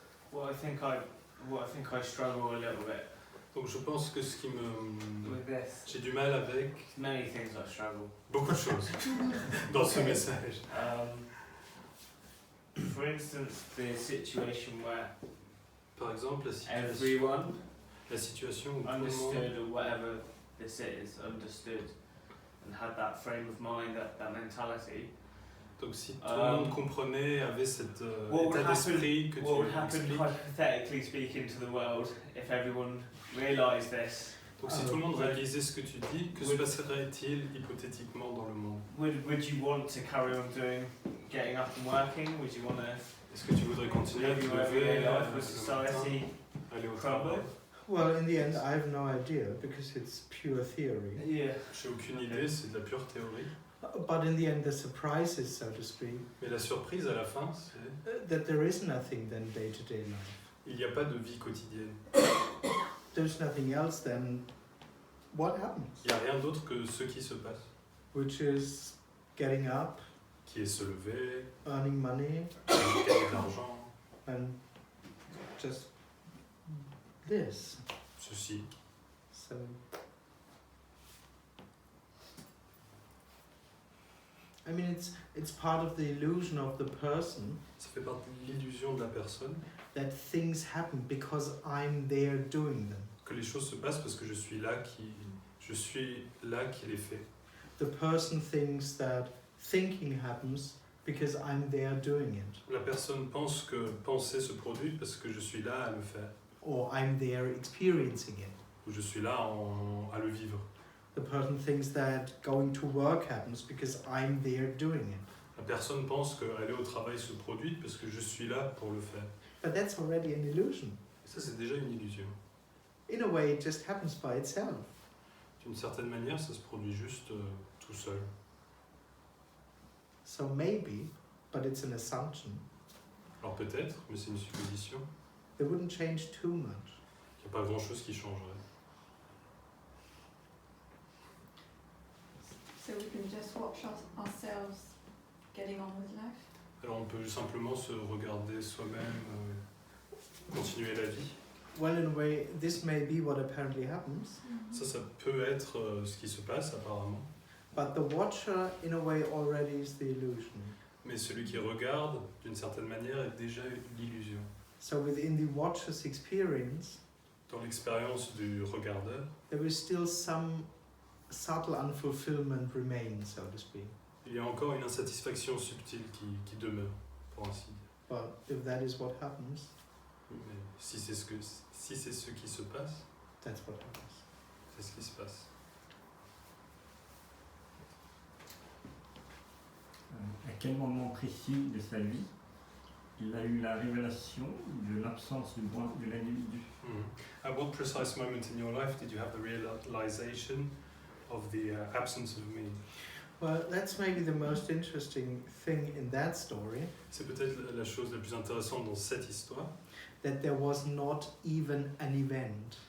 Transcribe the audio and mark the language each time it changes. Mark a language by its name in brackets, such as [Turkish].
[English] What I think I struggle a little bit [French] Donc je pense que ce qui me... [English] with this. [French] J'ai du mal avec [English] Many things I struggle. [French] beaucoup de choses dans ce message. [English] For instance, the situation where [French] Par exemple, [English] everyone [French] la situation où tout le monde... [English] understood or whatever this is, understood and had that frame of mind, that mentality. [French] Donc si tout le monde comprenait, avait cet [English] what would [French] état d'esprit que [English] What would [French] tu [English] happen, [French] expliques. [English] hypothetically speaking, to the world if everyone realised this? [French] Donc si tout le monde réalisait ce que tu dis, que se passerait-il hypothétiquement dans le monde? [English] Would you want to carry on getting up and working? Would you want to [French] Est-ce que tu voudrais continuer à te [English] live your everyday [French] lever [English] life [French] le [English] with society [French] matin, aller au travail? [English] Well, in the end, I have no idea because it's pure theory. Yeah. [French] J'ai aucune idée, c'est de la pure théorie. [English] But in the end, the surprise is, so to speak, [French] Mais la surprise à la fin, c'est [English] that there is nothing than day-to-day life. [French] il n'y a pas de vie quotidienne. [English] There's nothing else than what happens, [French] Il n'y a rien d'autre que ce qui se passe, [English] which is getting up, [French] qui est se lever, [English] earning money, [French] gagner de l'argent, [English] and just this. [French] ceci. [English] So, I mean, it's part of the illusion of the person [French] Ça fait partie de l'illusion de la personne [English] that things happen because I'm there doing them. [French] que les choses se passent parce que je suis là qui les fait. [English] The person thinks that thinking happens because I'm there doing it, [French] La personne pense que penser se produit parce que je suis là à le faire, [English] or I'm there experiencing it. [French] ou je suis là à le vivre. [English] The person thinks that going to work happens because I'm there doing it. [French] La personne pense qu'aller au travail se produit parce que je suis là pour le faire. [English] But that's already an illusion. [French] Et ça, c'est déjà une illusion. [English] In a way, it just happens by itself. [French] D'une certaine manière, ça se produit juste tout seul. [English] So maybe, but it's an assumption, [French] Alors peut-être, mais c'est une supposition, [English] it wouldn't change too much. [French] qu'il n'y a pas grand-chose qui changerait. [English] So we can just watch ourselves getting on with life. [French] Alors on peut simplement se regarder soi-même, continuer la vie. [English] Well, in a way, this may be what apparently happens, [French] Ça peut être ce qui se passe apparemment. [English] but the watcher, in a way, already is the illusion. [French] Mais celui qui regarde, d'une certaine manière, est déjà l'illusion. [English] So within the watcher's experience, [French] Dans l'expérience du regardeur, [English] there is still some subtle unfulfillment remain, so to speak. [French] il y a encore une insatisfaction subtile qui demeure, pour ainsi dire. [English] But if that is what happens, [French] Mais si c'est ce qui se passe, [English] that's what happens. [French] c'est ce qui se passe. À quel moment précis de sa vie il a eu la révélation de l'absence de moi de l'individu? [English] At what precise moment in your life did you have the realization of the absence of me? Well, that's maybe the most interesting thing in that story, [French] C'est peut-être la chose la plus intéressante dans cette histoire. [English] that there was not even an event.